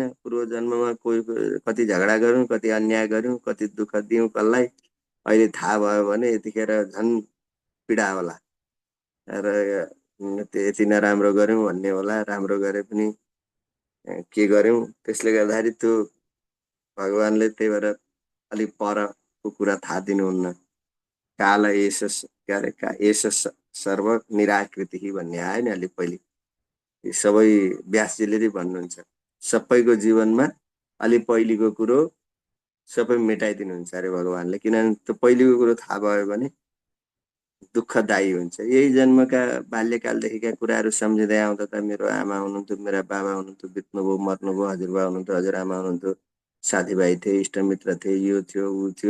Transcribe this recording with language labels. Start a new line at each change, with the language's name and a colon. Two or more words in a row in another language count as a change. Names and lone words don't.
Nepali: पूर्वजन्ममा कोही कति झगडा गऱ्यौँ, कति अन्याय गऱ्यौँ, कति दुःख दियौँ कसलाई, अहिले थाहा भयो भने यतिखेर झन् पीडा होला र यति नराम्रो गऱ्यौँ भन्ने होला, राम्रो गरे पनि के गऱ्यौँ। त्यसले गर्दाखेरि त्यो भगवानले त्यही भएर अलिक परको कुरा थाहा दिनुहुन्न।
Sanskrit: काल एष के अरे एष सर्व निराकृति
Nepali: भन्ने आयो नि अलिक पहिले। सबै व्यासजीले नै भन्नुहुन्छ, सबैको जीवनमा अलि पहिलेको कुरो सबै मेटाइदिनुहुन्छ अरे भगवानले। किनभने त्यो पहिलेको कुरो थाहा भयो भने दुःखदायी हुन्छ। यही जन्मका बाल्यकालदेखिका कुराहरू सम्झिँदै आउँदा त मेरो आमा हुनुहुन्थ्यो, मेरा बाबा हुनुहुन्थ्यो, बित्नुभयो, मर्नुभयो, हजुरबा हुनुहुन्थ्यो, हजुरआमा हुनुहुन्थ्यो, साथीभाइ थिए, इष्टमित्र थिए, यो थियो ऊ थियो।